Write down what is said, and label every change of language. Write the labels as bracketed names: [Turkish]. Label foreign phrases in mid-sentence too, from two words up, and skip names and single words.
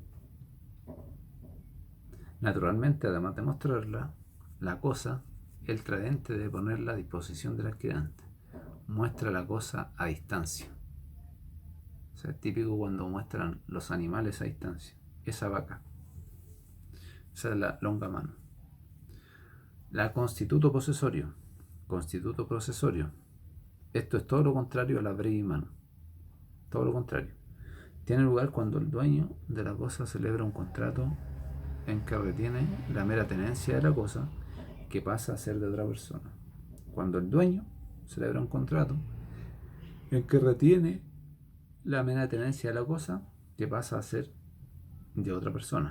[Spanish] Naturalmente, además de mostrarla, la cosa, el traente debe ponerla a disposición del adquirente. Muestra la cosa a distancia. O sea, es típico cuando muestran los animales a distancia. Esa vaca. Esa es la [Latin] longa mano. [Spanish] La constituto posesorio. Constituto posesorio. Esto es todo lo contrario a la [Latin] brevi mano. [Spanish] Todo lo contrario. Tiene lugar cuando el dueño de la cosa celebra un contrato en que retiene la mera tenencia de la cosa que pasa a ser de otra persona. Cuando el dueño celebra un contrato en que retiene la mera tenencia de la cosa que pasa a ser de otra persona.